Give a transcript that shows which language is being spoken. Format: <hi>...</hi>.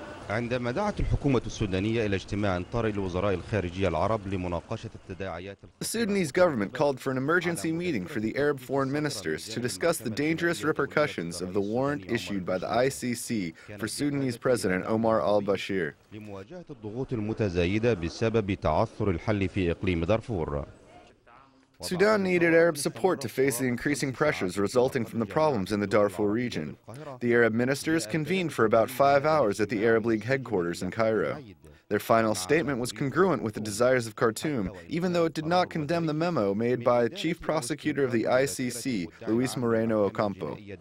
<ar>عندما دعت الحكومة السودانية إلى اجتماع طارئ لوزراء الخارجية العرب لمناقشة التداعيات.</ar> <en>The Sudanese government called for an emergency meeting for the Arab foreign ministers to discuss the dangerous repercussions of the warrant issued by the ICC for Sudanese President Omar al-Bashir.</en> <ar>لمواجهة الضغوط المتزايدة بسبب تعثر الحل في إقليم دارفور.</ar> <en>Sudan needed Arab support to face the increasing pressures resulting from the problems in the Darfur region. The Arab ministers convened for about 5 hours at the Arab League headquarters in Cairo. Their final statement was congruent with the desires of Khartoum, even though it did not condemn the memo made by Chief Prosecutor of the ICC, Luis Moreno Ocampo.</en>